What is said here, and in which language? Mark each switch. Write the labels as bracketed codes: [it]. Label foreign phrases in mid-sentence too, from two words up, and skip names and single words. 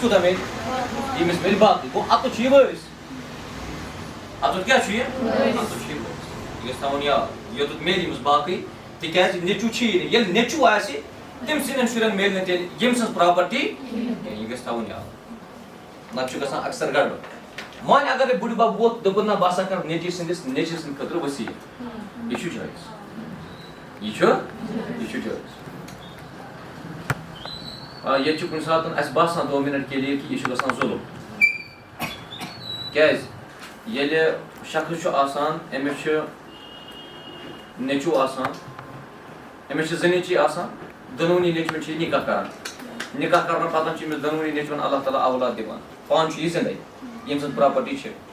[ks] کوٗتاہ میلہِ ییٚمِس میلہِ باقٕے گوٚو اَتُتھ چھُ یہِ وٲرِث اَتُتھ کیٛاہ چھُ یہِ اَتُتھ چھُ یہِ وٲرِث یہِ گژھِ تھاوُن یاد یوٚتُتھ میلہِ ییٚمِس باقٕے تِکیٛازِ نیٚچوٗ چھُیی نہٕ ییٚلہِ نیٚچوٗ آسہِ تٔمۍ سٕنٛدٮ۪ن شُرٮ۪ن میلہِ نہٕ تیٚلہِ ییٚمہِ سٕنٛز پراپرٹی کینٛہہ یہِ گژھِ تھاوُن یاد نتہٕ چھُ گژھان اکثر گڑبڑ وۄنۍ اگرے بُڈِ بب ووت دوٚپُن نہ بہٕ ہسا کرٕ نیٚچوۍ سٕنٛدِ خٲطرٕ ؤصیت یہ چھُ جٲیِز یہ چھُ جٲیِز ییٚتہِ چھُ کُنہِ ساتہٕ اَسہِ باسان 2 [ur] مِنٹ کے لیے [ks] کہِ یہِ چھُ گژھان ظُلم کیٛازِ ییٚلہِ شخص چھُ آسان أمِس چھُ نیٚچوٗ آسان أمِس چھِ 2 نیٚچوۍ آسان دۄنوٕنی نیٚچوٮ۪ن چھِ یہِ نِکاح کران نِکاح کرنہٕ پتہٕ چھِ أمِس دۄنوٕنی نیٚچوٮ۪ن اللہ تعالیٰ اولاد دِوان پانہٕ چھُ یہِ زِندَے ییٚمہِ سٕنٛز پراپرٹی چھِ